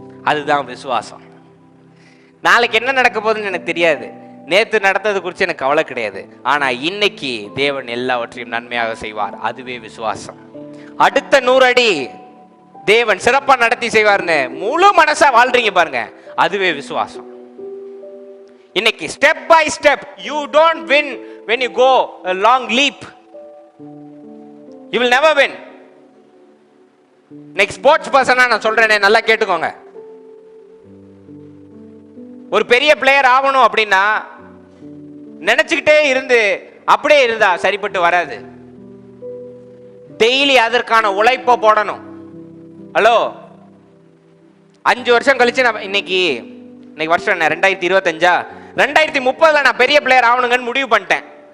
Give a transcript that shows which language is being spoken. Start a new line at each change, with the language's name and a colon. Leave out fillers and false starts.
Tamil: அதுதான் விசுவாசம். நாளைக்கு என்ன நடக்க போகுதுன்னு எனக்கு தெரியாது. நேத்து நடந்தது குறித்து எனக்கு கவலை கிடையாது. ஆனா இன்னைக்கு தேவன் எல்லாவற்றையும் நன்மையாக செய்வார். அதுவே விசுவாசம். அடுத்த 100 அடி தேவன் சிறப்பா நடத்தி செய்வார்னு முழு மனசா வாழ்றீங்க பாருங்க, அதுவே விசுவாசம். இன்னைக்கு
English: Step by step. You don't win when you go a long leap. You will never win.
Tamil: Next sports பர்சனா நான் சொல்றேனே, நல்லா கேட்டுக்கோங்க. ஒரு பெரிய பிளேயர் ஆகணும் அப்படின்னா நினைச்சுக்கிட்டே இருந்து அப்படியே இருந்தா சரிப்பட்டு வராது. டெய்லி அதற்கான உழைப்பை போடணும். ஹலோ, 5 வருஷம் கழிச்சு நான் இன்னைக்கு வருஷம் என்ன 2025 2030 நான் பெரிய பிளேயர் ஆகணுங்கன்னு முடிவு பண்ணிட்டேன்.